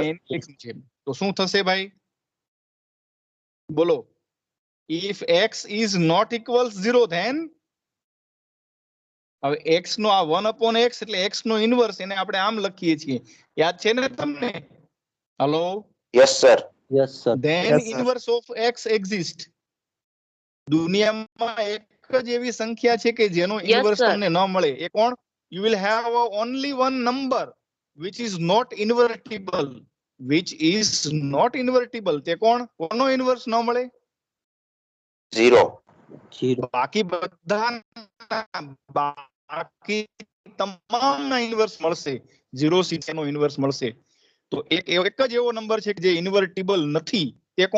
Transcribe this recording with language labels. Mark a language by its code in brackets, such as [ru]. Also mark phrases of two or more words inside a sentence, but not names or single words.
[gu] અહીંયા એની લખ્યું છે. તો શું થશે ભાઈ? બોલો. [en] if x is not equals 0 then, [gu] હવે એક્સ નો આ [en] 1 upon x [gu] એટલે એક્સ નો ઇન્વર્સ, એને આપણે આમ લખીએ છીએ, યાદ છે ને તમને? હાલો, [en] Yes, sir. Yes, sir. then Yes, sir. inverse of x exist. [gu] દુનિયામાં એક જ એવી સંખ્યા છે કે જેનો [en] Yes, [gu] ઇન્વર્સ [en] sir. [gu] તમને ન મળે. એ કોણ? [en] You will have only one number which is not invertible, which is not invertible. [gu] તે કોણ? કોનો ઇન્વર્સ ન મળે? 0. 0. બાકી તમામના ઇન્વર્સ મળશે. 0 6 નો ઇન્વર્સ મળશે. તો એક જ એવો નંબર છે કે જે ઇન્વર્ટિબલ નથી.